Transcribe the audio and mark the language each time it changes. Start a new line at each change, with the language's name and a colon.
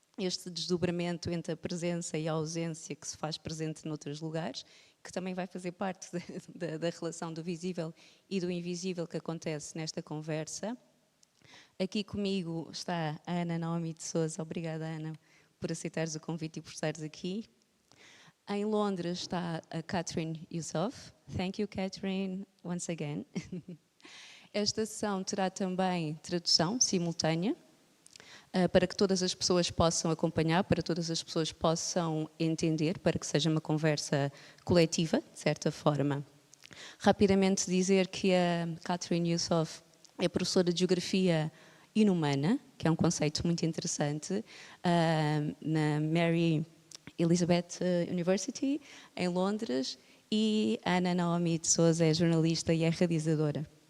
Portuguese: Este desdobramento entre a presença e a ausência que se faz presente noutros lugares, que também vai fazer parte da relação do visível e do invisível que acontece nesta conversa. Aqui comigo está a Ana Naomi de Sousa. Obrigada, Ana, por aceitares o convite e por estares aqui. Em Londres está a Kathryn Yusoff.
English: Thank you, Kathryn, once again.
Portuguese: Esta sessão terá também tradução simultânea, para que todas as pessoas possam acompanhar, para que todas as pessoas possam entender, para que seja uma conversa coletiva, de certa forma. Rapidamente dizer que a Kathryn Yusoff é professora de Geografia Inumana, que é um conceito muito interessante, na Mary Elizabeth University, em Londres, e a Ana Naomi de Sousa é jornalista e é realizadora.